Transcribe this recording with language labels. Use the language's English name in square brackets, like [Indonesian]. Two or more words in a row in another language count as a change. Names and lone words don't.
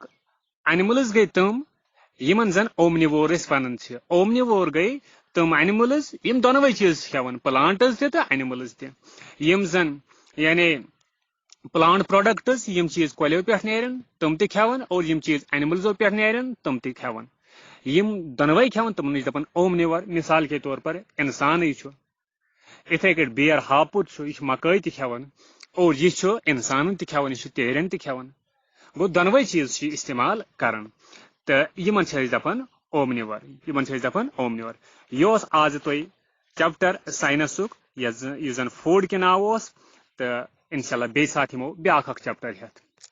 [Kashmiri] اینملز گٔے تِم یِمن زن اومنِوور أسۍ ونان چھِ اومنِوور گٔے تِم اینملز یِم دۄنوے چیٖز چھِ کھٮ۪وان پلانٹٕز تہِ تہٕ اینملز تہِ یِم زن یعنی [English] plant products [Kashmiri] یِم چیٖز کۄلیو پٮ۪ٹھ نیرن تِم تہِ کھٮ۪وان اور یِم چیٖز اینملزو پٮ۪ٹھ نیرن تِم تہِ کھٮ۪وان یِم دۄنوے کھٮ۪وان تِمن چھِ دپان اومنِور [Urdu] مثال کے طور پر [Kashmiri] انسانٕے چھُ اِتھے کٲٹھۍ بیر ہاپُت چھُ یہِ چھُ مکٲے تہِ کھٮ۪وان اور یہِ چھُ انسانن تہِ کھٮ۪وان یہِ چھُ تیرٮ۪ن تہِ کھٮ۪وان گوٚو دۄنوے چیٖز چھِ استعمال کران تہٕ یِمن چھِ أسۍ دپان اومنِور یہِ اوس آز تۄہہِ چیپٹر ساینسُک یُس زن فوڈ کہِ ناو اوس تہٕ انشاء اللہ بیٚیہِ ساتہٕ یِمو بیاکھ اکھ چیپٹر ہٮ۪تھ